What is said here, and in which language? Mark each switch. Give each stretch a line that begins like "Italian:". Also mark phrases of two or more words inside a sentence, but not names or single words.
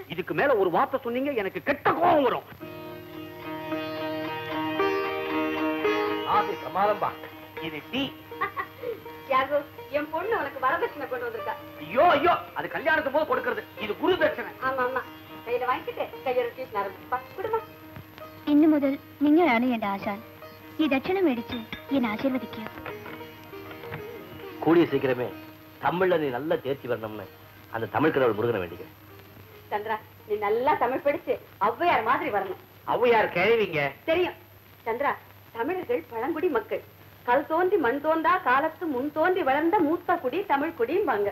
Tamil: இதுக்கு மேல ஒரு வார்த்தை சொன்னீங்க எனக்கு கெட்ட கோபம் வரும். ஆதி சமாளம்பா. இது டீ. தியாகு, என் பொண்ணு உனக்கு வரதட்சணை கொண்டு வந்திருக்கா. ஐயோ ஐயோ, அது கல்யாணத்துக்கு போது கொடுக்கிறது. இது குரு தட்சணை. ஆமா ஆமா. கையில வாங்கிட்டு கையோட டீ ஆரம்பிப்பா. குடுமா.
Malayalam: ഇന്നു മുതൽ നിങ്ങളാണ് എന്റെ ആശാൻ. ഈ ദക്ഷിണ മേടിച്ച് എന്നെ ആശീർവദിക്കുക.
Tamil: கூடிய சீக்கிரமே தமிழ்ல நீ நல்லா தேர்ச்சி வரணும்னு அந்த தமிழ் கடவுள் முருகனை வேண்டிக்கிறேன். சந்திரா, நீ நல்லா தமிழ் படிச்சு ஔவையார் மாதிரி வரணும். ஔவையார் கேள்விங்க தெரியும். சந்திரா, தமிழர்கள் பழங்குடி மக்கள். கல் தோன்றி மண் தோன்றா காலத்து முன் தோன்றி வளர்ந்த மூத்த குடி தமிழ் குடிம்பாங்க.